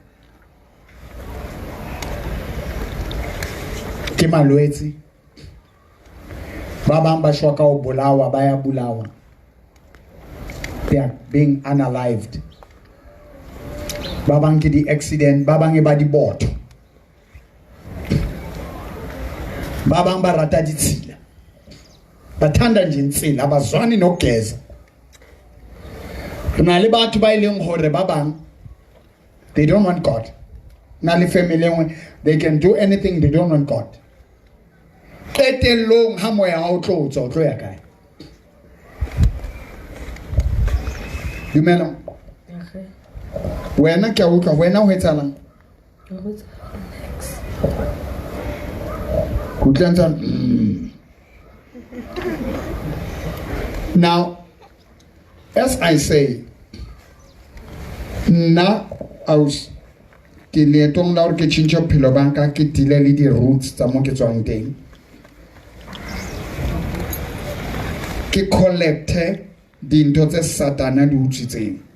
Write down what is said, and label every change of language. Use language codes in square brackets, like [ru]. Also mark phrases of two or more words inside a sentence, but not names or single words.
[st] ke malwetse, ba bang ba shwa ka ho bolawa, ba ya bolawa. [en] They are being unalived. [st] Ba bang ke di accident, ba bang e ba di boto, ba bang ba rata ditshila, [zu] bathanda nje intsila, abazwani nogeza. [st] Rena le batho ba ileng hore ba bang [en] they don't want God. [st] Na le family engwe [en] they can do anything, they don't want God. [st] Qetellong ha moya ha o tlo tswa o tlo ya kae? Dumela. Wena ke a utlwa, wena ho etsahalang? [en] Now, as I say, [st] na aus ke leetong la hore ke tjhentjhe bophelo ba ka, ke dile le di-roots tsa mo ke tswang teng, ke collecte dintho tse Satana di utswitseng.